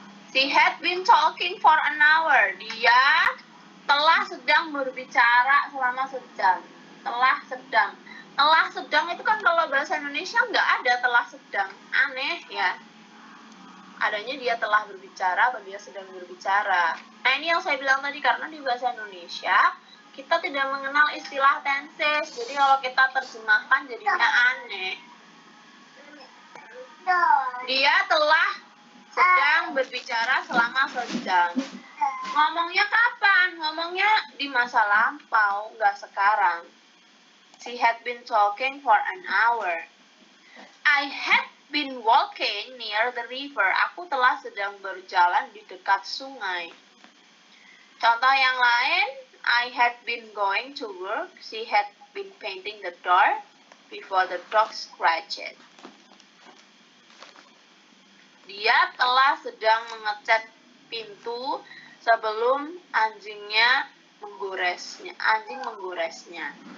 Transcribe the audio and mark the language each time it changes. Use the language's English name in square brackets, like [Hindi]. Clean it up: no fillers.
[English] She had been talking for an hour. [Indonesian] Dia telah sedang berbicara selama sejam. Telah sedang itu kan kalau bahasa Indonesia nggak ada telah sedang. Aneh ya. Adanya dia telah berbicara atau dia sedang berbicara. Nah, ini yang saya bilang tadi, karena di bahasa Indonesia kita tidak mengenal istilah tenses. Jadi kalau kita terjemahkan jadinya aneh. Dia telah sedang berbicara selama sejam. Ngomongnya kapan? Ngomongnya di masa lampau, nggak sekarang. [English] She had been talking for an hour. I had been walking near the river. [Indonesian] Aku telah sedang berjalan di dekat sungai. Contoh yang lain, [English] I had been going to work. She had been painting the door before the dog scratched. [Indonesian] Dia telah sedang mengecat pintu sebelum anjing menggoresnya.